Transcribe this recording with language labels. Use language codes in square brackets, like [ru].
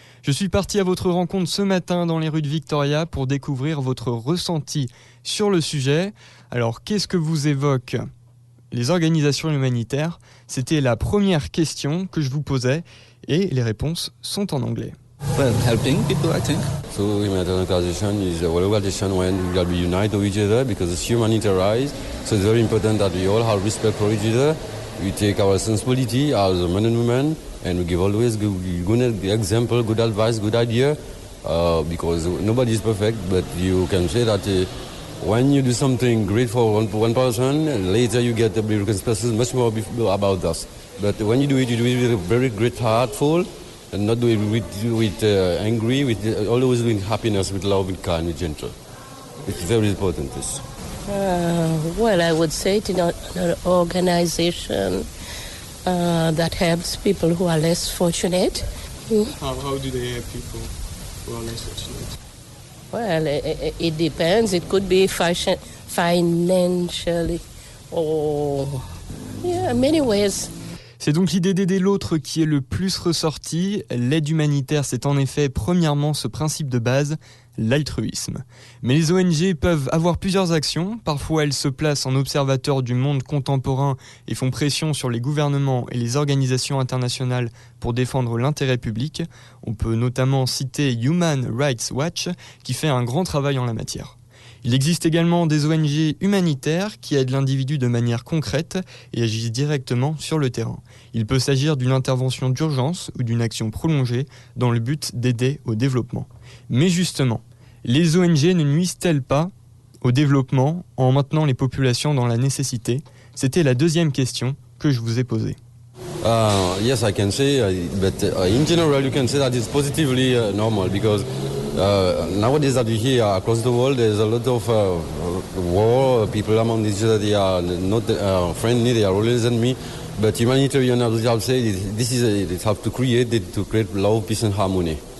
[fr] Je suis parti à votre rencontre ce matin dans les rues de Victoria pour découvrir votre ressenti sur le sujet. Alors, qu'est-ce que vous évoquent les organisations humanitaires? C'était la première question que je vous posais et les réponses sont en anglais. [en] Well, helping people, I think. So humanitarian organization is a organization when we got to unite with each other because it's humanitarian. So it's very important that we all have respect for each other. We take our responsibility as men and women, and we give always good example, good advice, good idea. Because nobody is perfect, but you can say that when you do something great for one person, later you get the recompenses much more about us. But when you do it with a very great heartful. And not do it with angry, with always with happiness, with love, with kind, with gentle. It's very important. This. Well, I would say it's an organization that helps people who are less fortunate. How do they help people who are less fortunate? Well, it depends. It could be financially or many ways. [fr] C'est donc l'idée d'aider l'autre qui est le plus ressortie. L'aide humanitaire, c'est en effet premièrement ce principe de base, l'altruisme. Mais les ONG peuvent avoir plusieurs actions. Parfois, elles se placent en observateurs du monde contemporain et font pression sur les gouvernements et les organisations internationales pour défendre l'intérêt public. On peut notamment citer Human Rights Watch, qui fait un grand travail en la matière. Il existe également des ONG humanitaires qui aident l'individu de manière concrète et agissent directement sur le terrain. Il peut s'agir d'une intervention d'urgence ou d'une action prolongée dans le but d'aider au développement. Mais justement, les ONG ne nuisent-elles pas au développement en maintenant les populations dans la nécessité? C'était la deuxième question que je vous ai posée. [en] Yes, I can say, but in general you can say that it's positively normal because nowadays that we hear across the world there's a lot of war, people among each other, they are not friendly, they are always enemy. But humanitarian, I would say, this is it have to create love, peace and harmony.